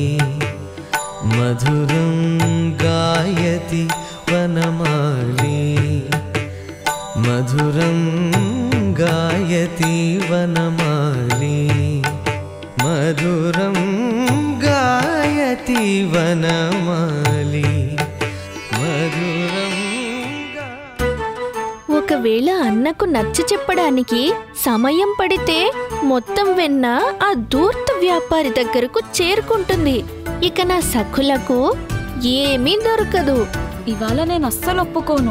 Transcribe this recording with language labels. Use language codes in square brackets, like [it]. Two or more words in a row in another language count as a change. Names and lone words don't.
[sa] मधुरं गायति वनमाली मधुरं गायति वनमाली मधुरं गायति वनमाली मधुरं. [te] ఒకవేళ అన్నకు నచ్చ చెప్పడానికి సమయం పడితే మొత్తం వెన్న ఆ దూర్త వ్యాపారి దగ్గరకు చేరుకుంటుంది. ఇక నా సఖులకు ఏమీ దొరకదు. ఇవాళ నేను అస్సలు ఒప్పుకోను.